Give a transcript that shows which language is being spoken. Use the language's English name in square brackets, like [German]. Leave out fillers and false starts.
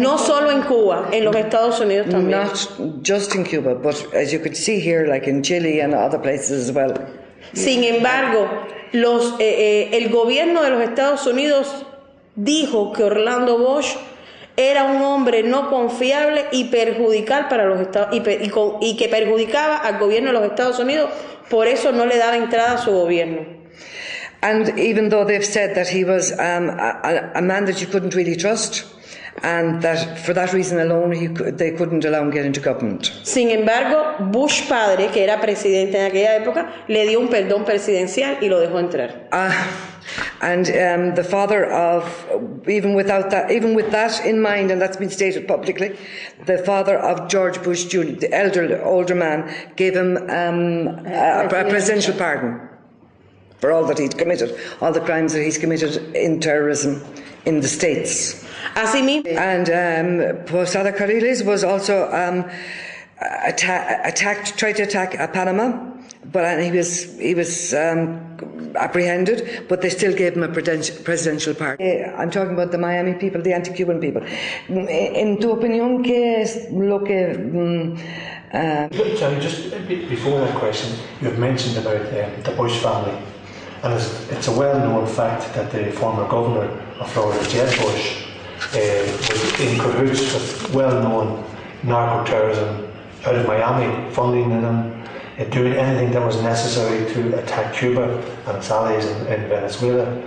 [Spanish] No solo en Cuba, en los Estados Unidos también. [English] Not just in Cuba, but as you could see here, like in Chile and other places as well. [Spanish] Sin embargo, el gobierno de los Estados Unidos dijo que Orlando Bosch era un hombre no confiable y perjudicial para los Estados y que perjudicaba al gobierno de los Estados Unidos, por eso no le daba entrada a su gobierno. [English] And even though they've said that he was a man that you couldn't really trust, and that for that reason alone they couldn't allow him to get into government. [Spanish] Sin embargo, Bush padre, que era presidente en aquella época, le dio un perdón presidencial y lo dejó entrar. [English] And the father of, even with that in mind, and that's been stated publicly, the father of George Bush Jr., the older man, gave him a presidential pardon for all that he'd committed, all the crimes that he's committed in terrorism in the States. [Spanish] Asimismo. [English] And Posada Carriles was also tried to attack Panama, but he was apprehended, but they still gave him a presidential pardon. I'm talking about the Miami people, the anti-Cuban people. [Spanish] En tu opinión, ¿qué es lo que... [English] Sorry, just before that question, you've mentioned about the Bush family, and it's a well-known fact that the former governor of Florida, Jeb Bush, was in cahoots with well-known narco-terrorism out of Miami, funding them, doing anything that was necessary to attack Cuba and its allies in Venezuela.